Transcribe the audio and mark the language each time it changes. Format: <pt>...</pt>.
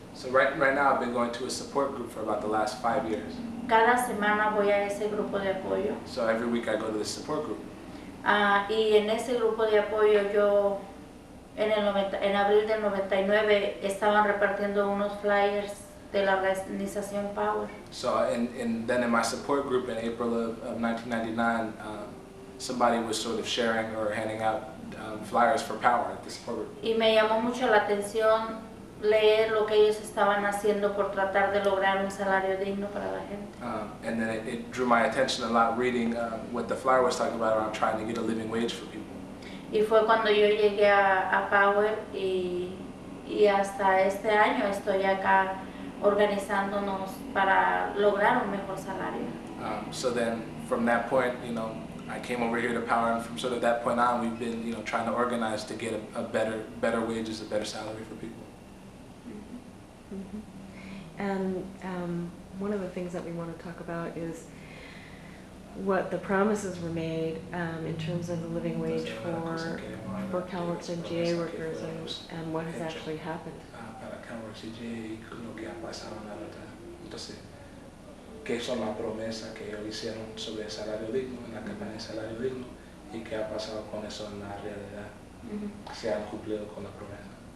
<en>so right now I've been going to a support group for about the last 5 years.</en> <es>Cada semana voy a ese grupo de apoyo.</es> <en>So every week I go to this support group.</en> <es>Y en ese grupo de apoyo yo en abril del 99 estaban repartiendo unos flyers de la organización Power.</es> <en>So then in my support group in April of 1999, somebody was sort of sharing or handing out flyers for Power at the support group.</en> <es>Y me llamó mucho la atención leer lo que ellos estaban haciendo por tratar de lograr un salario digno para la gente.</es> <en>And then it drew my attention a lot reading what the flyer was talking about around trying to get a living wage for people.</en> <es>Y fue cuando yo llegué a Power y hasta este año estoy acá organizándonos para lograr un mejor salario.</es> <en>So then from that point, you know, I came over here to Power, and from sort of that point on, we've been, you know, trying to organize to get a better wages, a better salary for people. And one of the things that we want to talk about is what the promises were made in terms of the living wage for CalWorks and GA workers and what has actually happened.</en> <es>Para CalWorks y GA, lo que ha pasado ahora. Entonces, ¿qué son las promesas que ellos hicieron sobre el salario digno, en la campaña de salario digno, y qué ha pasado con eso en la realidad? ¿Se han cumplido con la promesa?</es>